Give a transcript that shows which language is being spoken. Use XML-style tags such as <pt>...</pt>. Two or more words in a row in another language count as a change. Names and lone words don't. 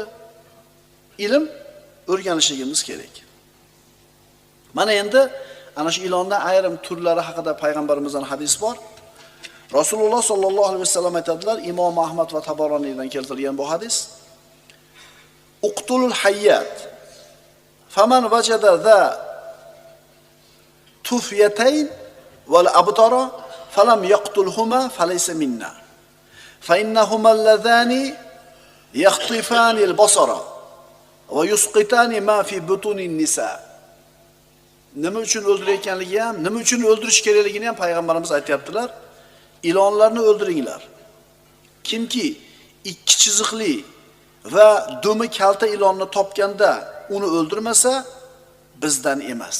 <uz>Ilm o'rganishimiz kerak. Mana endi ana shu ilondan ayrim turlari haqida payg'ambarimizdan hadis bor. Rasululloh</uz> <ar>صلى الله عليه وسلم</ar> <uz>aytadilar, Imom Ahmad va Tabaroniydan keltirilgan bu hadis.</uz> <ar>اقتلوا الحيات. فمن وجد ذا الطفيتين والأبتر فلم يقتلهما فليس منا. فإنهما اللذان يخطفان البصر ويسقطان ما في بطون النساء.</ar> <uz>Nima uchun o'ldirayotganligi ham, nima uchun o'ldirish kerakligini ham payg'ambarimiz aytayaptilar. Ilonlarni o'ldiringlar. Kimki ikki chiziqli va dumi kalta ilonni topganda uni o'ldirmasa bizdan emas.</uz>